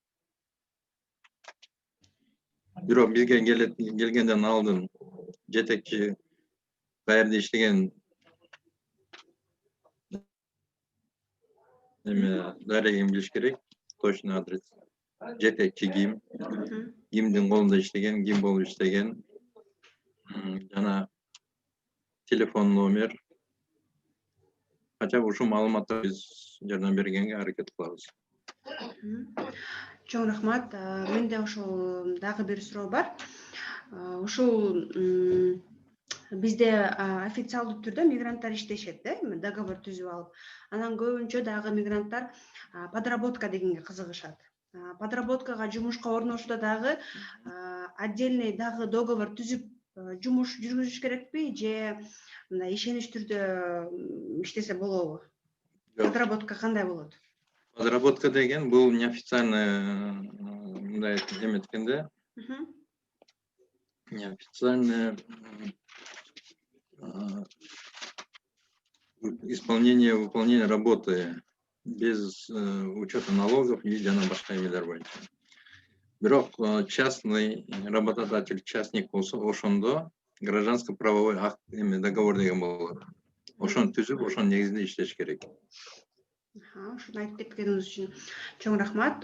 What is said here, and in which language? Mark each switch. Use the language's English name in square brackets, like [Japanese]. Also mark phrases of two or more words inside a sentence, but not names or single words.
[Kyrgyz] Бирок бизге келгенден алдын жетекчи каерде иштеген дарегин билиш керек, [Russian] точный адрес. [Kyrgyz] Жетекчи ким, кимдин колунда иштеген, ким болуп иштеген, жана телефон номер. Хотя бы ушул маалыматты биз жардам бергенге аракет кылабыз. Чоң рахмат. Менде ошол дагы бир суроо бар. Ушул бизде официалдуу түрдө мигранттар иштешет, договор түзүп алып. Анан көбүнчө дагы мигранттар подработка дегенге кызыгышат. Подработкага жумушка орношууда дагы отдельный дагы договор түзүп жумуш жүргүзүш керекпи же мындай ишенич түрдө иштесе болобу? Подработка кандай болот? Подработка деген бул неофициальный мындай эметкенде, [Russian] неофициальное выполнение работы без учета налогов и [Kyrgyz] жана башка эмелер боюнча. Бирок [Russian] частный работодатель, [Kyrgyz] частник болсо, ошондо [Russian] гражданско-правовой акт договор [Kyrgyz] деген болот. Ошону түзүп, ошонун негизинде иштеш керек. Ушуну айтып кеткениңиз үчүн чоң рахмат.